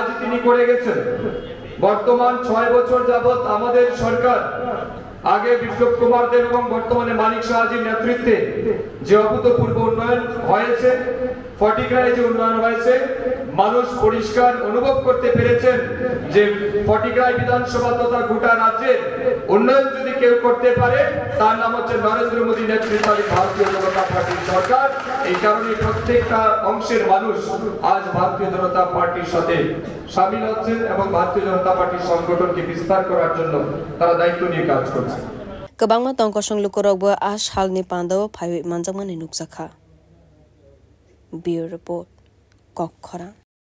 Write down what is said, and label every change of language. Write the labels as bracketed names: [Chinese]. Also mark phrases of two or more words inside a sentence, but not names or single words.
[Bangla] তিনি করে গেছেন, বর্তমান 6 বছর যাবত আমাদের সরকার আগে বিপ্লব কুমার দেব এবং বর্তমানে মানিক সাহাজির নেতৃত্বে যে অভূতপূর্ব উন্নয়ন হয়েছে, ফটিকরায় যে উন্নয়ন হয়েছে, মানুষ পরিষ্কার অনুভব করতে পেরেছেন যে ফটিকরাই বিধানসভা তথা গোটা রাজ্যে উন্নয়ন যদি কেউ করতে পারে তার নাম হচ্ছে নরেন্দ্র মোদী নেতৃত্বাধীন ভারতীয় জনতা পার্টির সরকার। এই কারণে প্রত্যেকটা অংশের মানুষ আজ ভারতীয় জনতা পার্টির সাথে সামিল হচ্ছেন এবং ভারতীয় জনতা পার্টির সংগঠনকে বিস্তার করার জন্য তারা দায়িত্ব নিয়ে কাজ করছে। [Kok Borok] गोबांमा तंकसं लुकरकबो आ सालनि पान्दाव फाइवे मानजामानि नुकजाखा। बिउरो रिपोर्ट कखरा।